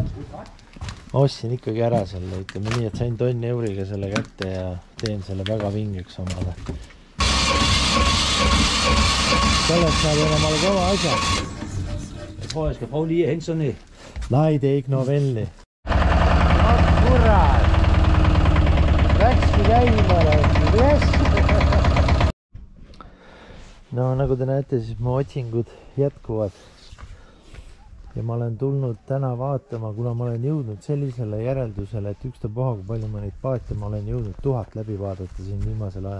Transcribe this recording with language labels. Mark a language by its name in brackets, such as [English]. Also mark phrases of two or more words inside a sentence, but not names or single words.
[Estonian] ma ostsin ikkagi ära selle, ütleme nii, et sain tonni euriga selle kätte ja teen selle väga vingeks omale. Sellest saab enamale kõva asja. [Danish] Jeg tror, jeg skal prøve lige at hente sådan et. Nej, det er ikke noget venligt. [Estonian] Kurat! Läkski käima, No nagu te näete, siis mu otsingud jätkuvad. Ja ma olen tulnud täna vaatama, kuna ma olen jõudnud sellisele järeldusele, et ükstapuha, kui palju ma neid paate, ma olen jõudnud 1000 läbi vaadata siin viimasel ajal.